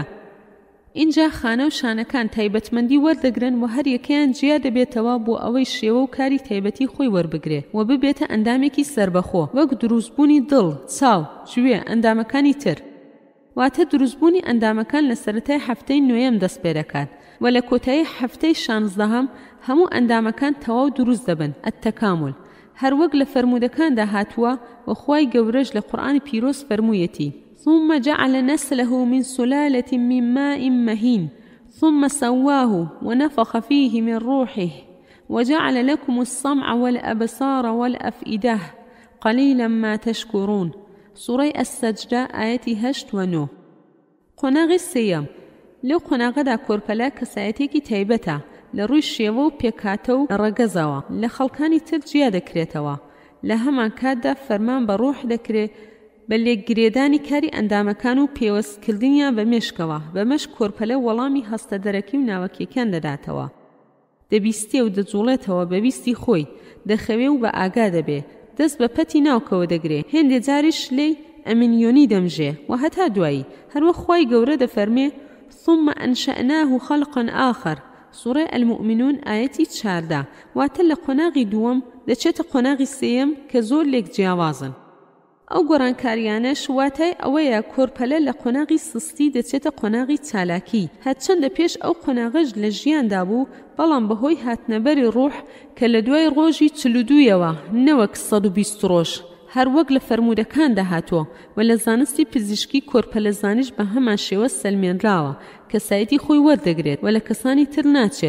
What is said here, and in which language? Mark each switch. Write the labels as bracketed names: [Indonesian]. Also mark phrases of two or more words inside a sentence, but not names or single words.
[Central Kurdish] اینجا خانە و شانەکان تایبەتمەندی وەردەگرن و هەر یەکەیان جیا دەبێتەوە بۆ ئەوەی شێوە و کاری تایبەتی خۆی وەربگرێ و ببێتە ئەندامێکی سربەخۆ وەک دروستبوونی دڵ، چاو، گوێ، ئەندامەکانی تر. واتە دروستبوونی ئەندامەکان لە سەرەتای هەفتەی نوێیەم دەست پێ دەکات و لە کۆتایی هەفتەی 16هەم هەموو ئەندامەکان تەواو دروست دەبن، التەکامل. هەر وەک لە فەرمودەکاندا هاتووە و خوای گەورەش لە قورئانی پیرۆز فەرموویەتی [Arabic] ثم جعل نسله من سلالة من ماء مهين ثم سواه ونفخ فيه من روحه وجعل لكم السمع والأبصار والأفئدة قليلا ما تشكرون. سورة السجدة آياتي 8 و 9. [Central Kurdish] قۆناغی سێیەم لەو قۆناغەدا کۆرپەلا کەسایەتێکی تایبەتە لە ڕووی شێوە و پێکاتە و ڕەگەزەوە لە خەڵکانی تر جیا دەکرێتەوە. لە هەمان کاتدا فەرمان بە ڕوح دەکرێت بە لێکگرێدانی کاری ئەندامەکان و پێوەستکردنیان بە مێشکەوە. بەمەش کۆرپەلە وەڵامی هەستە دەرەکی و ناوەکیەکان دەداتەوە، دەبیستێ و دەجوڵێتەوە بە بیستی خۆی، دەخەوێ و بە ئاگا دەبێ، دەست بە پەتی ناوکەوە دەگرێ، هێندێ جاریش لێی ئەمنیۆنی دەمژێ و هەتا دوایی. هەروە خوای گەورە دەفەرمێ [Arabic] ثم أنشأناه خلقا آخر. سورة المؤمنون آياتي 14. [Central Kurdish] واتە لە قۆناغی دووەم دەچێتە قۆناغی سێیەم کە زۆر لێک جیاوازن. ئەو گۆڕانکاریانەش واتای ئەوەیە کۆرپەلە لە قۆناغی سستی دەچێتە قۆناغی چالاکی. هەرچەندە پێش ئەو قۆناغەش لە ژیاندا بوو، بەڵام بەهۆی هاتنەبەری ڕوح کە لە دوای ڕۆژی 42ەوە نەوەک 120 ڕۆژ هەر وەک لە فەرمودەکاندا هاتووە و لە زانستی پزیشکی کۆرپەلەزانیش بە هەمان شێوە سەلمێنراوە کەسایەتی خۆی وەردەگرێت و لە کەسانی تر ناچێت.